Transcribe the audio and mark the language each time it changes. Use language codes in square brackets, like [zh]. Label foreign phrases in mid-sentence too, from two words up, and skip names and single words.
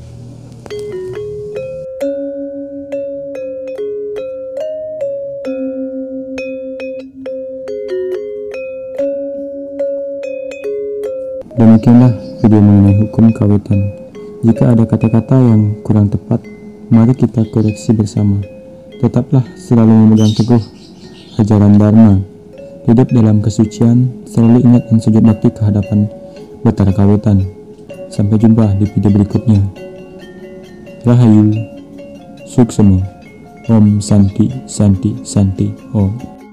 [id] Demikianlah video mengenai hukum kawitan. Jika ada kata-kata yang kurang tepat, mari kita koreksi bersama. Tetaplah selalu memegang teguh ajaran Dharma. Hidup dalam kesucian, selalu ingat dan sujud bakti kehadapan betara kawitan. Sampai jumpa di video berikutnya. [ban] Rahayu, Suksema, [sa] Om Santi Santi Santi Om.